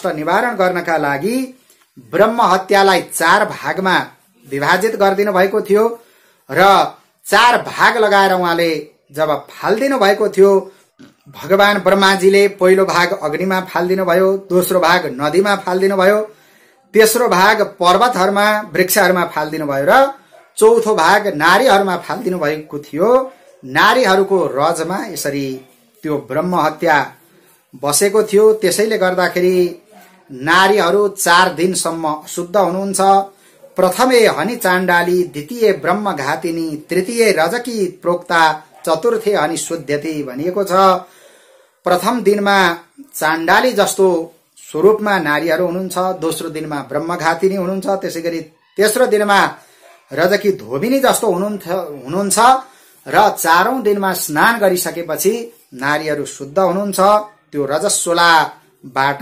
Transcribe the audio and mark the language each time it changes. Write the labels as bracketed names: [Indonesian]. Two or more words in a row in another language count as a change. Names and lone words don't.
[Nepali] निवारण गर्नका लागि ब्रह्म हत्यालाई 4 भागमा विभाजित गरिदिनु भएको थियो र 4 भाग लगाएर उहाँले जब फाल्दिनु भएको थियो, भगवान ब्रह्माजीले पहिलो भाग अग्निमा फाल्दिनु भयो, दोस्रो भाग नदीमा फाल्दिनु भयो, तेस्रो भाग पर्वतहरूमा वृक्षहरूमा फाल्दिनु भयो र चौथो भाग नारीहरूमा फाल्दिनु भएको थियो। नारीहरूको रजमा यसरी त्यो ब्रह्म हत्या बसेको थियो। त्यसैले गर्दाखेरि नारीहरू 4 दिनसम्म अशुद्ध हुनुहुन्छ। [Sanskrit] प्रथमे हनि चाण्डाली, द्वितीय ब्रह्मघातिनी, तृतीय रजकी प्रोक्ता, चतुर्थे हनि शुद्ध्यति [Nepali] भनिएको छ। प्रथम दिनमा चाण्डाली जस्तो स्वरूपमा नारीहरू हुनुहुन्छ, दोस्रो दिनमा ब्रह्मघातिनी हुनुहुन्छ, त्यसैगरी तेस्रो दिनमा रजकी धोबिनी जस्तो हुनुहुन्छ र 4औं दिनमा स्नान गरिसकेपछि नारीहरू शुद्ध हुनुहुन्छ त्यो रजस्वलाबाट।